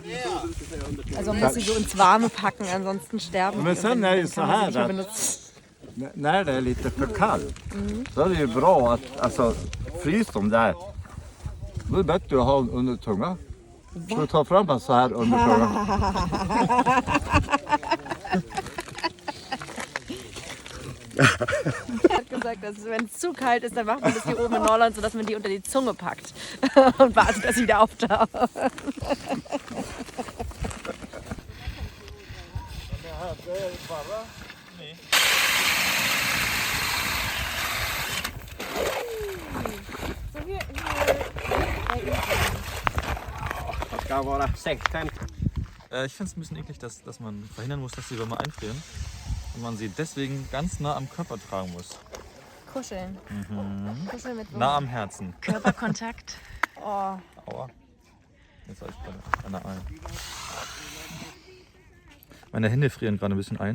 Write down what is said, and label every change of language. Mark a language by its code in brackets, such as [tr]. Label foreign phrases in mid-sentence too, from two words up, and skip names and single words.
[de] Also man muss sie so ins Warme packen, ansonsten sterben [sv] Men sen är det ju så här att när det är lite för kallt så är det ju bra att alltså, frys dem där. Då är det bättre att ha under tungan. Ska du ta fram en så här under tungan? [de] hat gesagt, dass wenn es zu kalt ist, dann macht man das hier oben in Norland, sodass man die unter die Zunge packt und wartet, dass sie wieder auftaucht. Nee. [sv] Ska vara 6,50. [de] Ich finde es ein bisschen eklig, dass man verhindern muss, dass die Würmer einfrieren. Und man sie deswegen ganz nah am Körper tragen muss. Kuscheln. Kuscheln mit Nah am Herzen. Körperkontakt. Oh. Aua. Jetzt war ich gerade an der Ei. Meine Hände frieren gerade ein bisschen ein.